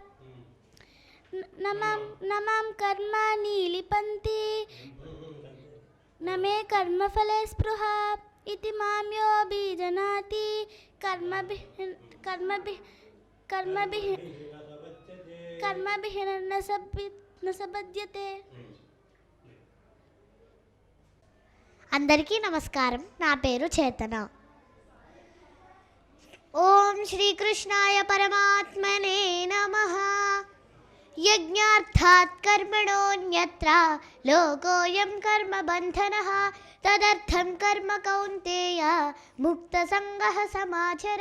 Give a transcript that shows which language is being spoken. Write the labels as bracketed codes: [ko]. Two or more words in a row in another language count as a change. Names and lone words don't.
[sa] न मां कर्माणि लिपन्ति न मे कर्मफले स्पृहा इति मां योऽभिजानाति कर्मभिः न सबध्यते. [te] అందరికీ నమస్కారం. నా పేరు చేతన. [sa] ఓం శ్రీకృష్ణాయ పరమాత్మనే నమః. యజ్ఞార్థాత్ కర్మణోన్యత్ర లోకోయం కర్మబంధనః తదర్థం కర్మ కౌంతేయ ముక్తసంగః సమాచర.